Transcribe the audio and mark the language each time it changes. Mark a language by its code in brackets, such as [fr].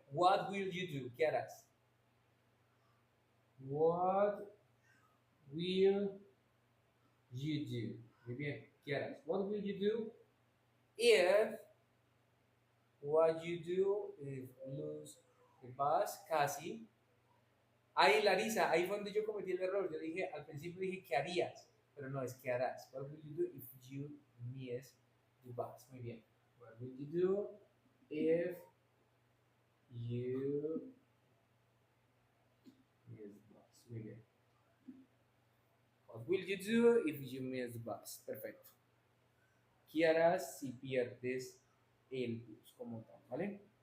[en] What will you do? ¿Qué harás? What will you do? Muy bien. ¿Qué harás? What will you do if what you do if lose the bus? Casi. [es] Ahí, Larisa, ahí fue donde yo cometí el error. Yo dije, al principio dije, ¿qué harías? Pero no, es ¿qué harás? [en] What will you do if you miss the bus? Muy bien. What will you do if you miss the bus? Muy bien. What will you do if you miss the bus? [es] Perfecto. ¿Qué harás si pierdes el bus como tal? ¿Vale?